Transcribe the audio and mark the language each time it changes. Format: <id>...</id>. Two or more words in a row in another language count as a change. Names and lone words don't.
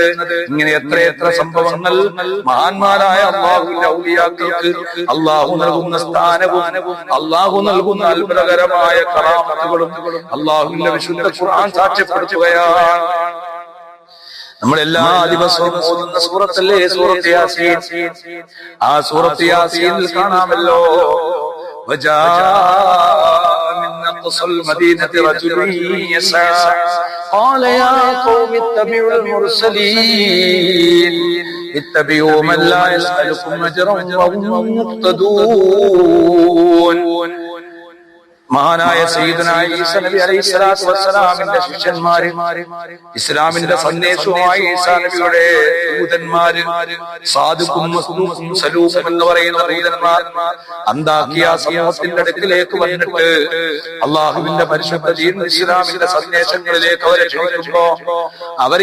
<ml>ഇങ്ങനെ എത്രയെത്ര സംഭവങ്ങൾ മഹാന്മാരായ അല്ലാഹുവിന്റെ ഔലിയാക്കൾക്ക് അല്ലാഹു നൽകുന്ന സ്ഥാനവും അല്ലാഹു നൽകുന്ന അത്ഭുതകരമായ കറാമത്തുകളും അല്ലാഹുവിന്റെ വിശുദ്ധ ഖുർആൻ സാക്ഷ്യപ്പെടുത്തുകയാണ്. നമ്മൾ എല്ലാ ദിവസവും ഓതുന്ന സൂറത്തല്ലേ സൂറത്ത് യാസീൻ. ആ സൂറത്ത് യാസീനിൽ കാണാമല്ലോ,</ml> <ar>وجاء من أقصى المدينة رجل يسعى قال يا قوم اتبعوا المرسلين اتبعوا من لا يسألكم أجرا وهم مهتدون.</ar> <ml>മഹാനായ സയ്യിദുനാ ഈസ നബി</ml> <ar>عليه الصلاة والسلام</ar> <ml>ശിഷ്യന്മാര്, ഇസ്ലാമിന്റെ സന്ദേശവുമായി ഈസാ നബിയുടെ ദൂതന്മാര്, സാദുക്കും മസ്ദൂഖും സലൂഖും എന്ന് പറയുന്ന ദൂതന്മാർ അന്താക്കിയ സമൂഹത്തിന്റെ അടുക്കിലേക്ക് വന്നിട്ട് അള്ളാഹുവിന്റെ പരിശുദ്ധ ദീൻ ഇസ്ലാമിന്റെ സന്ദേശങ്ങളിലേക്ക് അവരെ ക്ഷണിക്കുമ്പോ അവരെ</ml>